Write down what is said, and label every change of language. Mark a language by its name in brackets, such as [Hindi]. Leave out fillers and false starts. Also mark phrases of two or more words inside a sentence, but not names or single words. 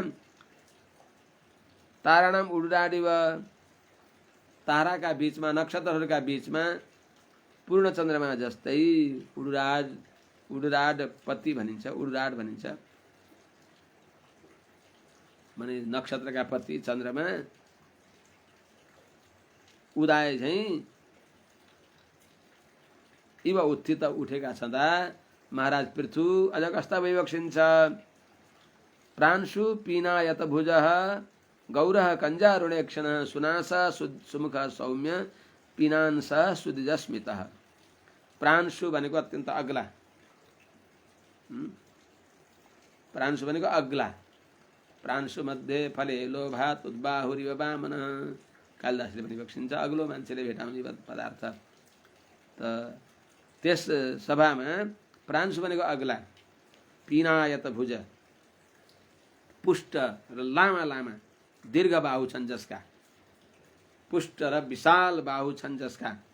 [Sanskrit] ताराणाम उडुराडिव [Nepali] ताराका बीचमा नक्षत्रहरूका बीचमा पूर्ण चन्द्रमा जस्तै उडुराडपति भनिन्छ उडुराड भनिन्छ माने नक्षत्रका पति चन्द्रमा उदाए झैं [Sanskrit] इव उत्थित [Nepali] उठेका छँदा महाराज पृथु अझ कस्ता विवक्षिन्छ। [Sanskrit] प्रांशु पीनायत भुजः गौरः कञ्जारुणेक्षणः सुनासा सुमुखः सौम्य पीनांसः सुदिजस्मितः। [Nepali] प्रांशु भनेको अत्यन्त अग्ला प्रांशु भनेको अग्ला [Sanskrit] प्रांशु मध्ये फले लोभात् उद्बाहुरिव वामनः [Nepali] कालिदासले पनि विवक्षिन्छ अग्लो मान्छेले भेटाउने पदार्थ। त त्यस सभामा प्रांशु भनेको अग्ला [Sanskrit] पीनायत भुज [Nepali] पुष्ट र लामा लामा दीर्घ बाहु छन् जसका पुष्ट र विशाल बाहु छन् जसका